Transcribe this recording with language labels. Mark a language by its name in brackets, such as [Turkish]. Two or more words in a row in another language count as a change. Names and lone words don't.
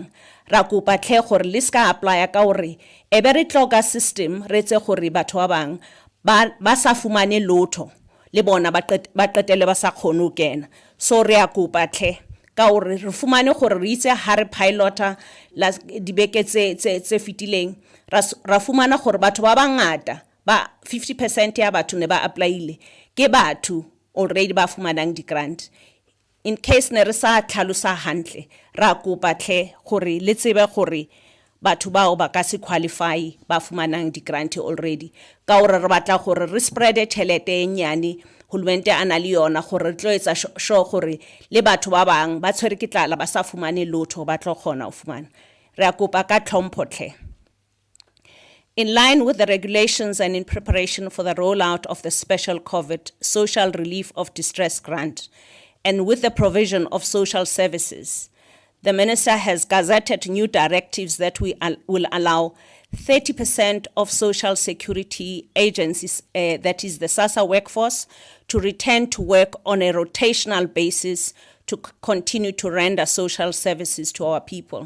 [Southern Sotho] Ra kopa tle gore le ska apply ka gore e be re tloka system re tse gore batho ba bang ba sa fumane lotho le bona ba qetele ba sa khone o kena. So re a kopa tle ka gore re fumane gore re itse ha re pilota la dibeke tse fitileng ra fumana gore batho ba bangata ba 50% ya batho ne ba applyile ke batho already ba fumanang di grant. [English] In case [Southern Sotho] ne re sa tlhalosa hantle ra kopa tle gore le tsebe gore batho bao ba ka se qualify ba fumanang di grant already ka gore re batla gore re spread tšhelete e nyane hulmente ana le yona gore re tlo etsa sure gore le batho ba bang ba tshwere ke tlala ba sa fumane lotho ba tlo khona o fumana. Re a kopa ka tlhompho tle. [English] In line with the regulations and in preparation for the rollout of the special COVID social relief of distress grant, and with the provision of social services, the Minister has gazetted new directives that will allow 30% of social security agencies, that is the SASSA workforce, to return to work on a rotational basis to continue to render social services to our people.